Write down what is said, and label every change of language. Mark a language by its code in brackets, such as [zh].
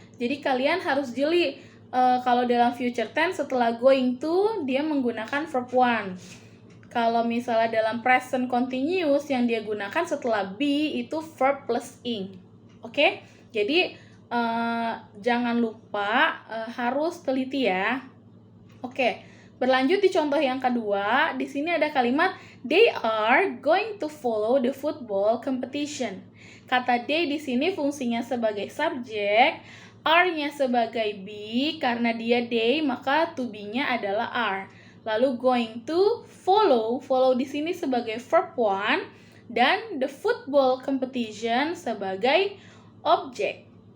[id] Jadi kalian harus jeli kalau dalam future tense setelah going to dia menggunakan verb 1. Kalau misalnya dalam present continuous yang dia gunakan setelah be itu verb plus ing. Oke? Jadi jangan lupa harus teliti ya. Oke, berlanjut di contoh yang kedua. Di sini ada kalimat [en] they are going to follow the football competition. [id] Kata they di sini fungsinya sebagai subjek, are-nya sebagai be, karena dia they maka to be-nya adalah are. Lalu going to follow di sini sebagai verb 1 dan the football competition sebagai objek.